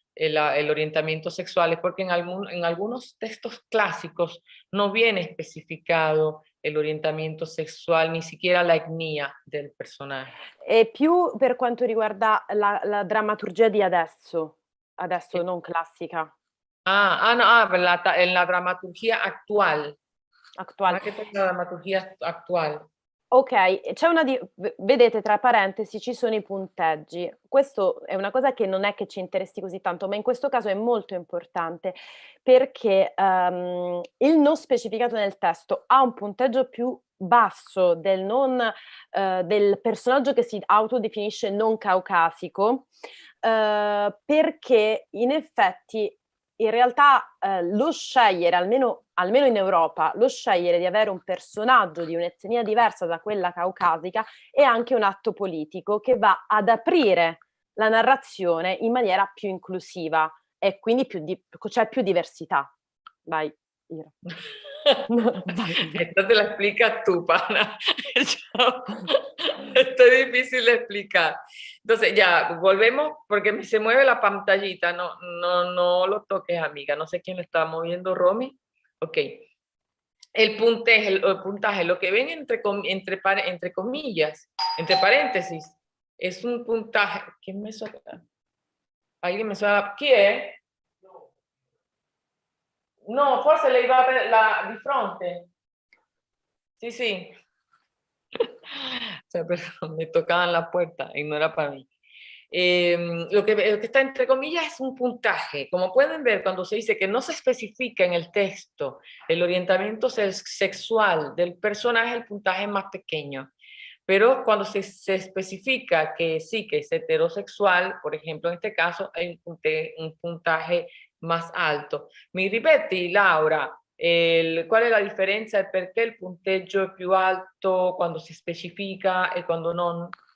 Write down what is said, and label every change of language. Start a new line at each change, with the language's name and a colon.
Spanish: el orientamiento sexual es porque en algunos textos clásicos no viene especificado el
Italian: orientamento sessuale,
Spanish: ni siquiera la etnia del
Italian: personaggio. E più per quanto riguarda la drammaturgia di adesso, non classica,
Spanish: No, en la dramaturgia actual,
Italian: attuale.
Spanish: más que todo la dramaturgia actual.
Italian: Okay, e c'è una vedete tra parentesi ci sono i punteggi. Questo è una cosa che non è che ci interessi così tanto, ma in questo caso è molto importante perché, il non specificato nel testo ha un punteggio più basso del personaggio che si autodefinisce non caucasico, perché in effetti in realtà, lo scegliere, almeno in Europa, lo scegliere di avere un personaggio di un'etnia diversa da quella caucasica è anche un atto politico che va ad aprire la narrazione in maniera più inclusiva e quindi c'è più diversità. Vai, Ira. Vai.
Spanish: Esto te lo explicas tú, pana. Esto es difícil de explicar. Entonces, ya, volvemos, porque se mueve la pantallita. No lo toques, amiga. No sé quién lo está moviendo, Romy. Ok. El puntaje, lo que ven entre comillas, entre paréntesis, es un puntaje. ¿Quién me suena? ¿Alguien me suena? ¿Quién?
Italian: No, forse lei va di fronte.
Spanish: Sí, sí. O sea, perdón, me tocaban la puerta y no era para mí. Lo que está entre comillas es un puntaje. Como pueden ver, cuando se dice que no se especifica en el texto el orientamiento sexual del personaje, el puntaje es más pequeño. Pero cuando se especifica que sí, que es heterosexual, por ejemplo, en este caso, hay un puntaje más alto.
Italian: Mi ripeti, Laura, qual è la differenza e perché il punteggio è più alto quando si specifica e quando non?